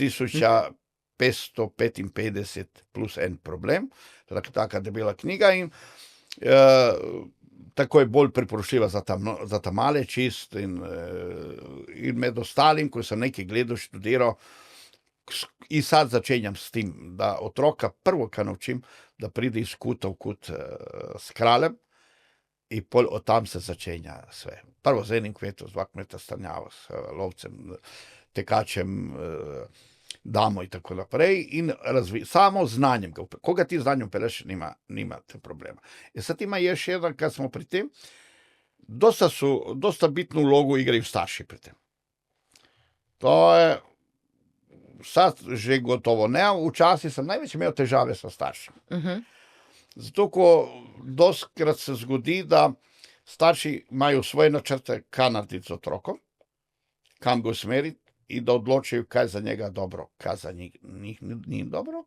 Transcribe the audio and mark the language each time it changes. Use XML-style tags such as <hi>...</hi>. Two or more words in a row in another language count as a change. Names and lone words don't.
<sl>5555 plus en problem, taka debela knjiga in tako je bolj priporočljiva za ta male čist in med ostalim, ko sem nekaj gledal, študiral, in sad začenjam s tem, da otroka prvo, kar naučim, da</sl> <hr>pride iz kuta v kut</hr> <sl>s kraljem in pol od tam se</sl> <hr>začenja sve.</hr> <sl>Prvo z enim kmetom, z 2 kmeta stanjava, s lovcem, tekačem, damo in tako naprej in samo znanjem ga. Ko ga ti znanjem peleš, nimate problema. In sad</sl> <hr>ima još jedan, kad smo pri tem, dosta bitnu vlogu igraju</hr> <sl>starši pri tem. To je, sad že gotovo ne, včasih sem največ imel težave</sl> <hr>sa staršem.</hr> <sl>Zato, ko dostkrat se zgodi, da starši imajo svoje načrte, kaj narediti z otrokom, kam ga usmeriti in da odločijo, kaj za njega dobro, kaj za njih ni dobro.</sl>